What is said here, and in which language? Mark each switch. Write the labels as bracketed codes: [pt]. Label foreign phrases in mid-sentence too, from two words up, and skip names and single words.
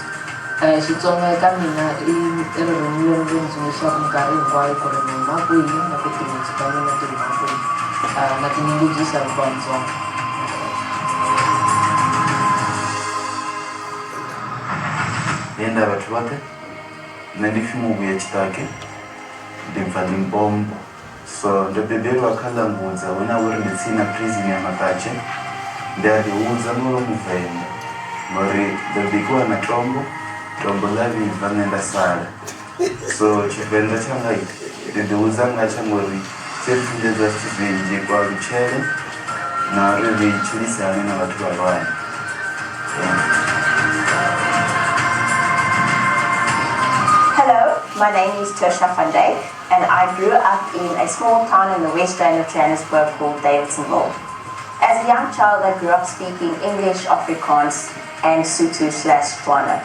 [ts] Xitsonga eka mina I ririmi leri ndzi tsundzuxaka minkarhi hinkwayo ku ri ni huma kwihi na ku timitsu ta mina ti huma kwihi na tinyungubyisa hi ku va Mutsonga. [ve] Yenda batho ba ka nna ndi shume vhuya Tshitake ndi bva Limpopo so ndo bebelwa kha Lambudza hune ha uri ndi tsini na prison ya Makatshe ndi a ḓihudza ngori Muvenḓa ngori ndo bikiwa na tombo ḽa vhibva nṋe nda sala so Tshivenḓa tshanga ndi ḓihudza ngatsho ngori tshi ri funḓedza zwithu zwinzhi kwa lutshele na uri ri tshilisane na vhathu vhahulwane. [en] Hello, my name is Tersha van Dijk and I grew up in a small town in the west end of Johannesburg called Davidsonville. As a young child, I grew up speaking English, Afrikaans and Sotho/Tswana.